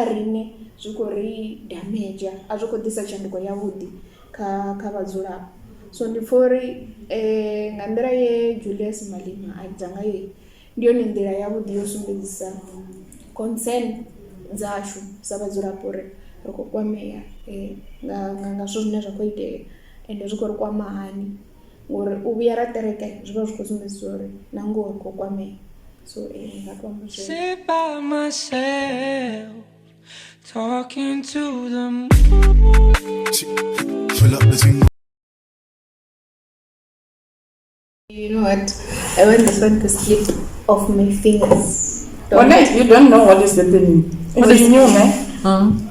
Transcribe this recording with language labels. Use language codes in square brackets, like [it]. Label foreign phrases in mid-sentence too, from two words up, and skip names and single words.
[ve] riṋe zwi khou ri damage a zwi khou ḓisa tshanduko yavhuḓi kha vhadzulapo so ndi pfha uri nga nḓila ye Julius Malema a ita ngayo ndi yone nḓila yavhuḓi yo sumbedzisa concern dzashu sa vhadzulapo uri ri khou kwamea nga zwithu zwine zwa khou itea ende zwi khou ri kwama hani ngori u vhuya ra ṱereka zwi vha zwi khou sumbedzisa uri na ngoho ri khou kwamea so nga to amba zwone [en] Sit by myself, talking to the moon. Pull up the thing. You know what? I want this one to slip off my fingers. You don't know what is happening.